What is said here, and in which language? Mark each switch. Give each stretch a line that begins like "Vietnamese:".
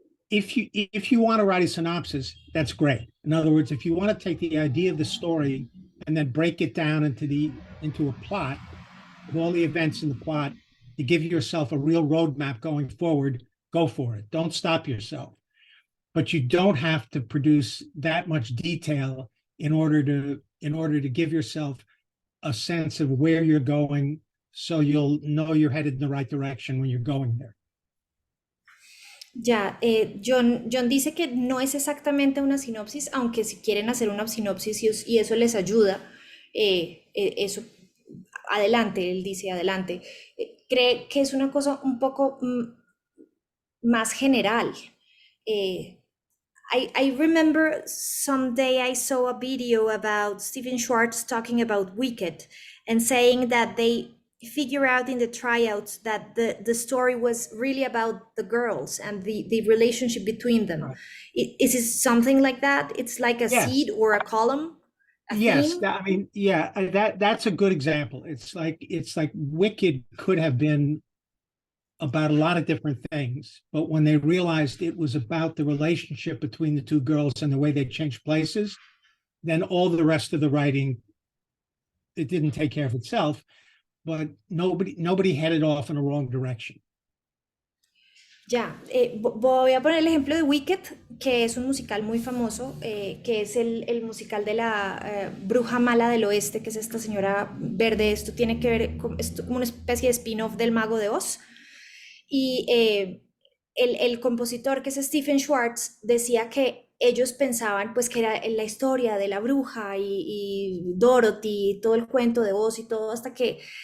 English: If you want to write a synopsis, that's great. In other words, if you want to take the idea of the story and then break it down into a plot with all the events in the plot to give yourself a real roadmap going forward, go for it. Don't stop yourself. But you don't have to produce that much detail in order to give yourself a sense of where you're going, so you'll know you're headed in the right direction when you're going there.
Spanish: Ya, John dice que no es exactamente una sinopsis, aunque si quieren hacer una sinopsis y eso les ayuda, eso, adelante, él dice adelante. Cree que es una cosa un poco más general.
English: I remember someday I saw a video about Stephen Schwartz talking about Wicked and saying that they figure out in the tryouts that the story was really about the girls and the relationship between them. Right. Is it something like that? It's like a seed or a column? Yes, that's a good example. It's like Wicked could have been about a lot of different things, but when they realized it was about the relationship between the 2 girls and the way they changed places, then all the rest of the writing, it didn't take care of itself. But nobody headed off in a wrong direction.
Spanish: Ya, voy a poner el ejemplo de Wicked, que es un musical muy famoso, que es el musical de la bruja mala del oeste, que es esta señora verde. Esto tiene que ver con como una especie de spin-off del Mago de Oz. Y el compositor, que es Stephen Schwartz, decía que ellos pensaban pues que era la historia de la bruja y Dorothy, todo el cuento de Oz y todo, hasta que